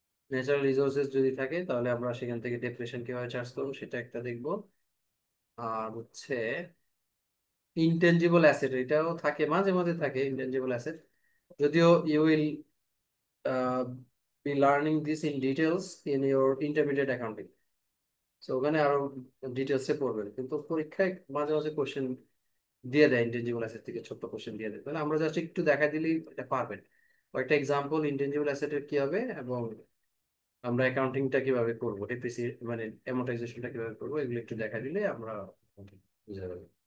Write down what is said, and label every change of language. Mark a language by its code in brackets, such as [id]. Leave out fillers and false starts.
[bn] Natural resources যদি থাকে তাহলে আমরা সেখান থেকে ডেপ্রিসিয়েশন কিভাবে চার্জ করবো সেটা একটা দেখবো। আর হচ্ছে ইনটেনজিবল অ্যাসেট, এটাও থাকে মাঝে মাঝে থাকে ইনটেনজিবল অ্যাসেট, যদিও [en] You will be learning this in details in your intermediate accounting. [bn] So ওখানে আরো ডিটেলসে পড়বেন, কিন্তু পরীক্ষায় মাঝে মাঝে কোশ্চেন দিয়ে দেয় ইনটেনজিবল অ্যাসেট থেকে, ছোট্ট কোশ্চেন দিয়ে দেয়, তাহলে আমরা জাস্ট একটু দেখা দিলেই এটা পারবেন। কয়েকটা এক্সাম্পল ইনটেনজিবল অ্যাসেটের কি হবে, এবং আমরা অ্যাকাউন্টিংটা কিভাবে করবো, ডেপ্রিসিয়েট মানে অ্যামortization-টা কিভাবে করবো, এগুলো একটু দেখা দিলে আমরা বুঝে যাবো।